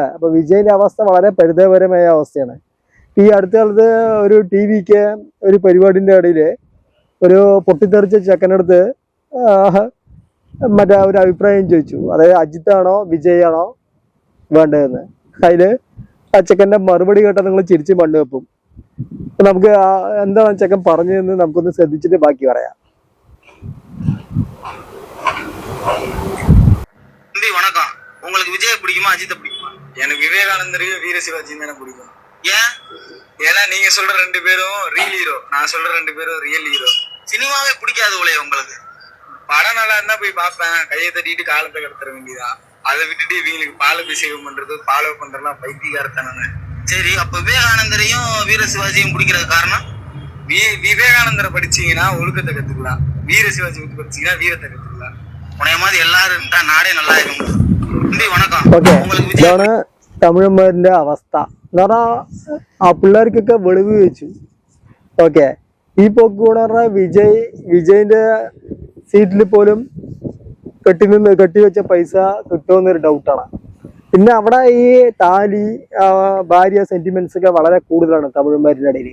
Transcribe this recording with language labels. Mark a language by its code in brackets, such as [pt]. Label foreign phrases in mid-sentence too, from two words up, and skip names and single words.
[ml] അപ്പൊ വിജയിന്റെ അവസ്ഥ വളരെ പരിതാപകരമായ അവസ്ഥയാണ്. ഈ അടുത്ത കാലത്ത് ഒരു TV-ക്ക് ഒരു പരിപാടിന്റെ ഇടയിൽ ഒരു പൊട്ടിത്തെറിച്ച ചെക്കനടുത്ത് മറ്റേ ഒരു അഭിപ്രായം ചോദിച്ചു, അതായത് അജിത്താണോ വിജയാണോ വേണ്ടതെന്ന്. അതില് ആ ചെക്കൻ്റെ മറുപടി കേട്ടാൽ നിങ്ങൾ ചിരിച്ച് മണ്ണ് വെപ്പും. നമുക്ക് എന്താണ് ചെക്കൻ പറഞ്ഞതെന്ന് നമുക്കൊന്ന് ശ്രദ്ധിച്ചിട്ട് ബാക്കി പറയാം. [ta] வணக்கம். உங்களுக்கு விஜய் பிடிக்குமா அஜித்தை பிடிக்குமா? எனக்கு விவேகானந்தரையும் வீர சிவாஜியும் தானே பிடிக்கும். ஏன்? ஏன்னா நீங்க சொல்ற 2 பேரும் [en] real hero, [ta] நான் சொல்ற 2 பேரும் [en] real hero. [ta] சினிமாவே பிடிக்காது உலைய உங்களுக்கு? படம் நல்லா இருந்தா போய் பார்ப்பேன், கையை தட்டிட்டு காலத்தை கடத்துற வேண்டியதான். அதை விட்டுட்டு இவங்களுக்கு பாலபிஷேகம் பண்றது ஃபாலோ பண்றதுலாம் பைத்தியக்காரத்தானே. சரி, அப்ப விவேகானந்தரையும் வீர சிவாஜியும் பிடிக்கிறது காரணம்? விவேகானந்தரை படிச்சீங்கன்னா ஒழுக்கத்தை கத்துக்கலாம், வீர சிவாஜி பத்தி படிச்சீங்கன்னா வீரத்தை கத்துக்கலாம். உனைய மாதிரி எல்லாரும் இருந்தா நாடே நல்லா இருக்கும். வணக்கம். [ml] ഇതാണ് തമിഴന്മാരുടെ അവസ്ഥ എന്ന് പറഞ്ഞാൽ ആ പിള്ളേർക്കൊക്കെ വെളിവ് വെച്ചു. ഓക്കെ, ഈ പോക്ക് കൂടെ പറഞ്ഞാൽ വിജയിന്റെ സീറ്റിൽ പോലും കെട്ടിവെച്ച പൈസ കിട്ടുമെന്നൊരു ഡൗട്ടാണ്. പിന്നെ അവിടെ ഈ താലി ഭാര്യ സെന്റിമെന്റ്സ് ഒക്കെ വളരെ കൂടുതലാണ് തമിഴന്മാരുടെ ഇടയിൽ.